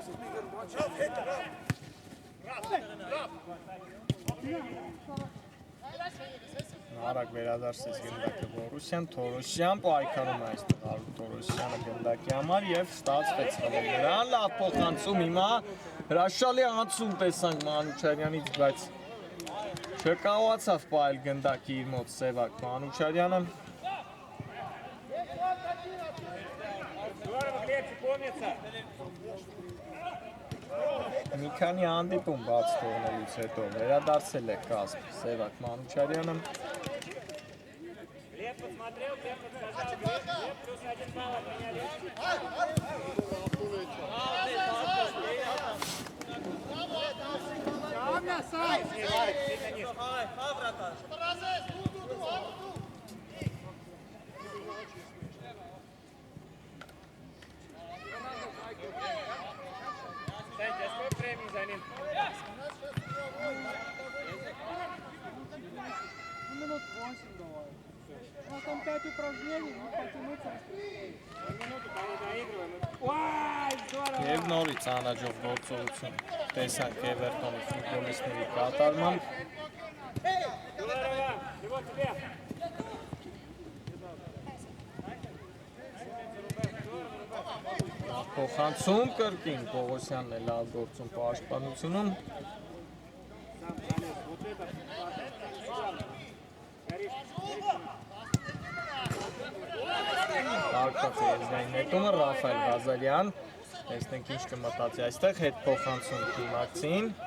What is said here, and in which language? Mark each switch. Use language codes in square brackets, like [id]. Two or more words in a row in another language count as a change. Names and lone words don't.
[hy] Արագ վերադարձեց գնդակը Բորուսյան Թորոսյան պայքարում է այստեղ Արուկ Թորոսյանը գնդակի համար և ստացվեց խմելներան լավ փոխանցում հիմա հրաշալի անցում տեսանք Մանուչարյանից բայց չկարողացավ պահել գնդակի իր մոտ Սևակ Մանուչարյանը [ru] Здорово, Глебчик, умница. [hy] Մի քանի հանդիպում բաց թողնելուց հետո վերադարձել է կազմ Սևակ Մանուչարյանը [ru] Глеб посмотрел, Глеб подсказал. Глеб плюс 1 балл от меня лишний. Кстати, а сколько времени замин? Минут 8 давай. У нас там 5 упражнений, ну потянуться. Минуту, кого доигрываем. Вай, здорово! [hy] Եվ նորից անհաջող գործողություն տեսանք Էվերտոնի ֆուտբոլիստների կատարմամբ [ru] Здорово! Его тебе! [hy] Փոխանցում կրկին Պողոսյանն է լավ գործում պաշտպանությունում [ru] Сам залез. Вот это. Горишь. [hy] հակված է եզրային նետումը Ռաֆայել Ղազարյան, տեսնենք ինչ կմտածի այստեղ, հետ փոխանցում Թիմակցին,